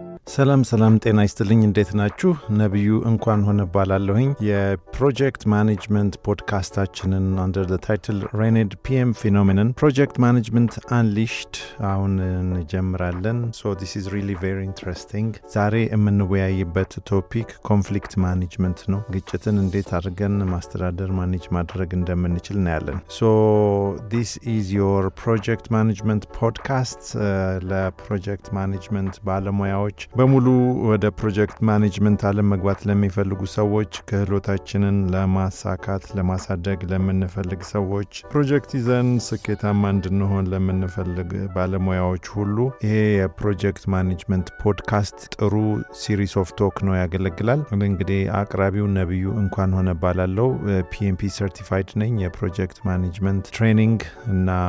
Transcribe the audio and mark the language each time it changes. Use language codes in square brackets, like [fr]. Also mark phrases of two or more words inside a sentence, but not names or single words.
[am] ሰላም ጤና ይስጥልኝ እንዴት ናችሁ? ነቢዩ እንኳንሆነ ባላለሁኝ የፕሮጀክት ማኔጅመንት ፖድካስታችንን [en] under the title [am] RENED-PMPhenomenon ፕሮጀክት ማኔጅመንት አንሊሽድ አሁን እንጀምራለን። [en] so this is really very interesting። [am] ዛሬ የምንወያይበት ቶፒክ [en] conflict management [am] ነው። ግጭትን እንዴት አድርገን ማስተዳደር ማኔጅ ማድረግ እንደምንችል እናያለን። [en] so this is your project management podcast [am] ለፕሮጀክት ማኔጅመንት ባለሙያዎች በሙሉ ወደ [en] project management [am] ዓለም መግባት ለሚፈልጉ ሰዎች ክህሎታችንን ለማሳካት ለማሳደግ ለምንፈልግ ሰዎች ፕሮጀክት ይዘን ስኬታማ እንድንሆን ለምንፈልግ ባለሙያዎች ሁሉ ይሄ የፕሮጀክት ማኔጅመንት ፖድካስት ጥሩ [en] series of talk [am] ነው ያገለግላል። እንግዲህ አቅራቢው ነቢዩ እንኳንሆነ ባላለው PMP ሰርቲፋይድ ነኝ። የፕሮጀክት ማኔጅመንት ትሬኒንግ እና